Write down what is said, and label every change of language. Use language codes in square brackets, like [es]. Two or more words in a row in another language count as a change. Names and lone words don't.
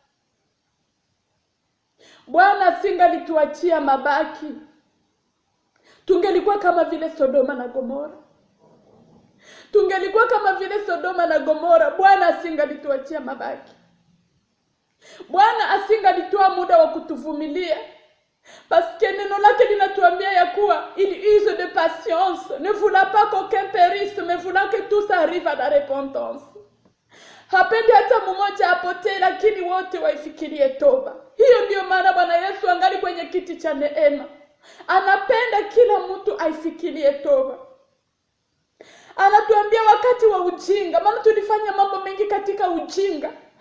[sw] Bwana asingalituachia mabaki, tungelikuwa kama vile Sodoma na Gomora. Tungelikuwa kama vile Sodoma na Gomora. Bwana asingalituachia mabaki. Bwana asingalitoa muda wa kutuvumilia. [fr] Parce que [sw] neno lake linatuambia ya kuwa [fr] il use de patience, ne voulant pas qu'aucun périsse, mais voulant que tous arrivent à la repentance. [sw] Hapendi hata mmoja apotee, lakini wote waifikirie toba. Hiyo ndio maana Bwana Yesu angali kwenye kiti cha neema. Anapenda kila mtu aifikirie toba. Anatuambia wakati wa ujinga, maana tulifanya mambo mengi katika ujinga.